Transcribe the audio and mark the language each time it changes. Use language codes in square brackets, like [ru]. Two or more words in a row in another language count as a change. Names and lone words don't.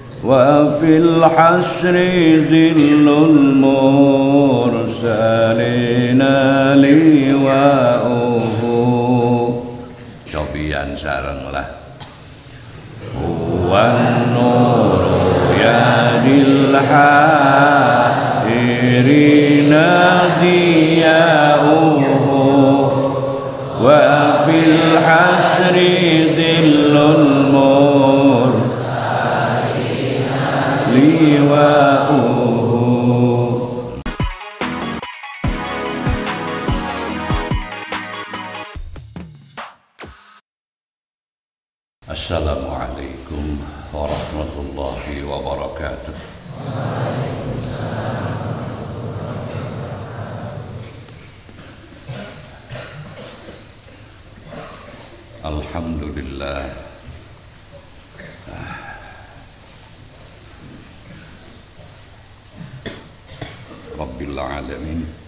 [ar] وفي الحشر ذل المرسلين لواؤه. [su] Cobian sareng lah. [ar] هو النور يهدي الحائرين ضياؤه وفي الحشر ظل المرسلين لواؤه. السلام عليكم ورحمة الله وبركاته. الحمد لله رب العالمين.